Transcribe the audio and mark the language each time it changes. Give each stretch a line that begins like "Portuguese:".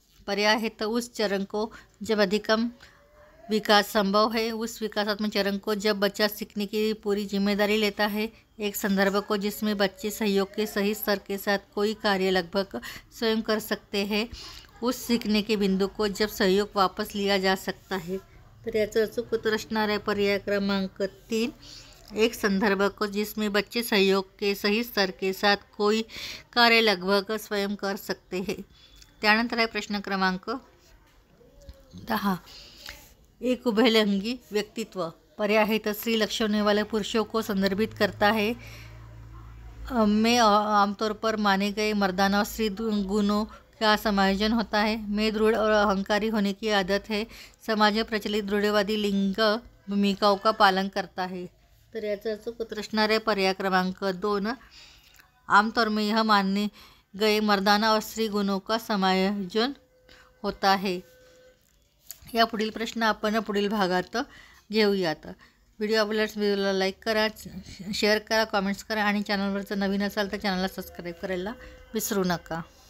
Hindi: पर्याय है तो उस चरण को जब अधिकतम विकास संभव है, उस विकासात्मक चरण को जब बच्चा सीखने की पूरी जिम्मेदारी लेता है, एक संदर्भ को जिसमें बच्चे सहयोग के सही स्तर के साथ कोई कार्य लगभग स्वयं कर सकते हैं, उस सीखने के बिंदु को जब सहयोग वापस लिया जा सकता है।
Marathi: तर याचं अचूक उत्तर असणार आहे पर्याय क्रमांक 3,
Hindi: एक संदर्भ को जिसमें बच्चे सहयोग के सही स्तर के साथ कोई कार्य लगभग स्वयं कर सकते हैं।
Marathi: त्यानंतर आहे प्रश्न क्रमांक 10, एक उभयलिंगी व्यक्तित्व।
Hindi: पर्याय है तो स्त्री लक्षणों वाले पुरुषों को संदर्भित करता है। में आमतौर पर माने गए मर्दाना और स्त्री गुणों का समायोजन होता है। में दृढ़ और अहंकारी होने की आदत है। समाज में प्रचलित रूढ़िवादी लिंग भूमिकाओं का पालन करता है।
Marathi: तर याचं अचूक उत्तर असणार आहे पर्याय क्रमांक 2,
Hindi: आमतौर में यह माने गए मर्दाना और स्त्री गुणों का समायोजन होता है।
Marathi: या पुढील प्रश्न आपण पुढील भागात घेऊयात। व्हिडिओ आवडल्यास व्हिडिओला लाईक करा, शेअर करा, कॉमेंट्स करा आणि चॅनलवर जर नवीन असाल तर चॅनलला सबस्क्राईब करायला विसरू नका।